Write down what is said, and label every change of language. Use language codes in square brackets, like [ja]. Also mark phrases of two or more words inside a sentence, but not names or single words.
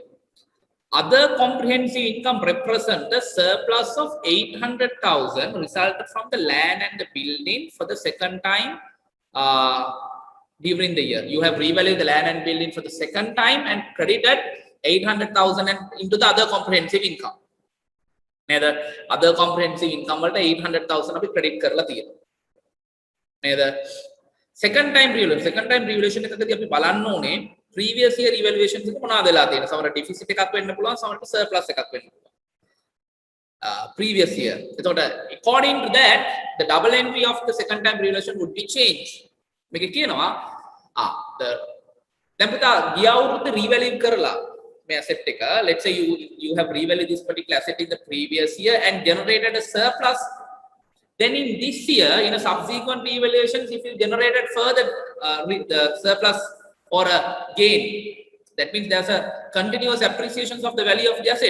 [en] Other comprehensive income represent the surplus of 800,000 resulted from the land and the building for the second time during the year. You have revalued the land and building for the second time and credited 800,000 into the other comprehensive income. Neither other comprehensive income 800,000 credit [si] කරලා තියෙනවා. නේද? [en] Second time revaluation [si] එකකදී අපි බලන්න ඕනේ [en] previous year evaluation [si] එක මොනවද වෙලා තියෙන්නේ. සමහර deficit එකක් වෙන්න පුළුවන්, සමහරට surplus එකක් වෙන්න පුළුවන්. [en] Previous year. එතකොට according to that the double entry of the second time revaluation would be changed. [si] මේක කියනවා දැන් පුතා ගිය අවුරුද්ද revalue කරලා මේ asset එක, [en] let's say you have revalued this particular asset in the previous year and generated a surplus. Then in this year, in a subsequent revaluations, if you generated further the surplus or a gain, that means there's a continuous appreciation of the value of the asset.